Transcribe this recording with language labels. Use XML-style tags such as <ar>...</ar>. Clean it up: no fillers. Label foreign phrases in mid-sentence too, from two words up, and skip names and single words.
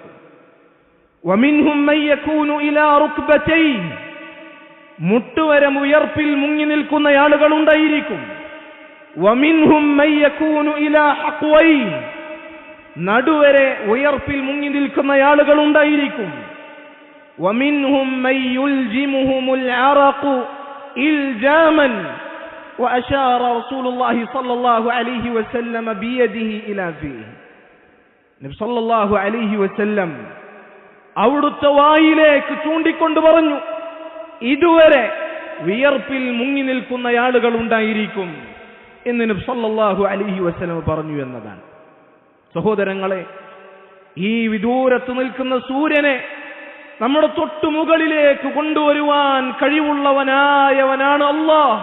<ar>ومنهم من يكون إلى ركبتيه,</ar> <ml>മുട്ടുവരെ വിയർപ്പിൽ മുങ്ങി നിൽക്കുന്ന ആളുകളുണ്ടായിരിക്കും.</ml> <ar>ومنهم من يكون إلى حقويه,</ar> <ml>നടുവരെ ഉയർപ്പിൽ മുങ്ങി നിൽക്കുന്ന ആളുകളുണ്ടായിരിക്കും.</ml> <ar>ومنهم من يلجمهم العرق إلجاما وأشار رسول الله صلى الله عليه وسلم بيده إلى فيه.</ar> <ml>നബി</ml> <ar>صلى الله عليه وسلم</ar> <ml>അവിടുത്തെ വായിലേക്ക് ചൂണ്ടിക്കൊണ്ട് പറഞ്ഞു, ഇതുവരെ വിയർപ്പിൽ മുങ്ങി നിൽക്കുന്ന ആളുകൾ ഉണ്ടായിരിക്കും എന്ന് നബി</ml> <ar>صلى الله عليه وسلم</ar> <ml>പറഞ്ഞു എന്നതാണ്. സഹോദരങ്ങളെ, ഈ വിദൂരത്ത് നിൽക്കുന്ന സൂര്യനെ നമ്മുടെ തൊട്ടുമുകളിലേക്ക് കൊണ്ടുവരുവാൻ കഴിവുള്ളവനായവനാണ് അല്ലാഹ്.</ml>